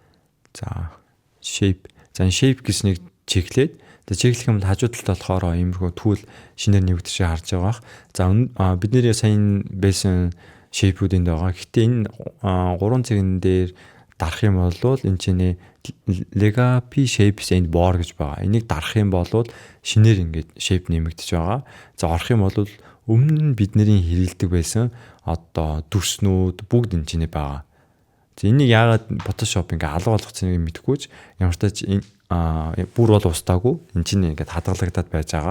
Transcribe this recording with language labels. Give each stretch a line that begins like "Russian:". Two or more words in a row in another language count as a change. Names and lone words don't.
Mongolian: За shape. За энэ shape гэснийг чеклээд чеклэх юм хажуу талд болохоор иймэрхүү түүл шинээр нэгдэж харж байгаа. За бидний сайн байсан shape-уудын байгаа. Гэхдээ энэ 3 цэгэн дээр дарах юм бол энэ чинь
English: legacy shapes and more
Mongolian: гэж байгаа. Энийг дарах юм бол шинээр ингээд shape нэмэгдэж байгаа. За орох юм бол өмнө нь бидний хэрэгэлдэг байсан одоо дүрснүүд бүгд энэ чинь байгаа. За энийг яагаад Photoshop ингээ алга болгоцсныг мэдэхгүй ч ямар ч тач бүр бол устаагүй энэ чинь ингээд хадгалагдаад байж байгаа.